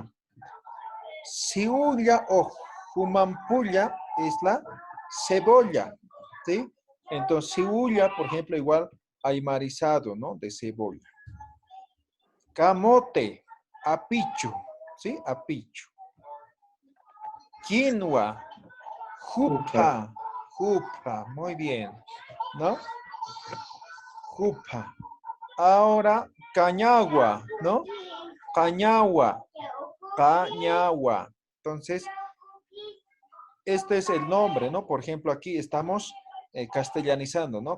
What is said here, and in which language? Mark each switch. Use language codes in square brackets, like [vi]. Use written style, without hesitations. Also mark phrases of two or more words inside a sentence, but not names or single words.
[es] Ciulla o jumampulla es la cebolla, ¿sí? Entonces, ciulla, por ejemplo, igual aymarizado, ¿no? De cebolla. Camote, apichu, ¿sí? Apichu. Quinoa, jupa, jupa, muy bien, ¿no? Jupa. Ahora, cañagua, ¿no? Cañagua, cañagua. Entonces, este es el nombre, ¿no? Por ejemplo, aquí estamos castellanizando, ¿no?